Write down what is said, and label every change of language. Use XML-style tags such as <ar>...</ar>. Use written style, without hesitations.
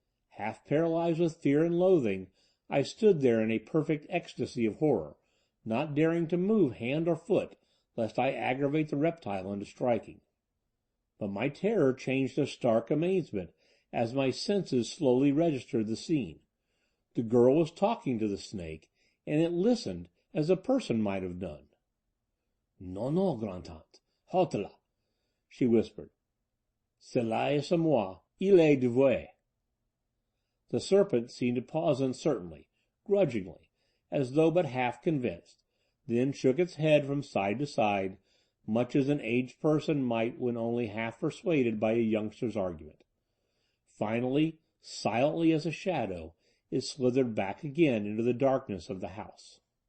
<en>Half paralyzed with fear and loathing, I stood there in a perfect ecstasy of horror, not daring to move hand or foot, lest I aggravate the reptile into striking. But my terror changed to stark amazement as my senses slowly registered the scene. The girl was talking to the snake, and it listened as a person might have done.</en> <fr>"Non, non, grand-tante, halte là,"</fr> <en>she whispered.</en> <fr>"Cela est à moi, il est dévoué."</fr> <en>The serpent seemed to pause uncertainly, grudgingly, as though but half convinced, then shook its head from side to side, much as an aged person might when only half persuaded by a youngster's argument. Finally, silently as a shadow, it slithered back again into the darkness of the house.</en>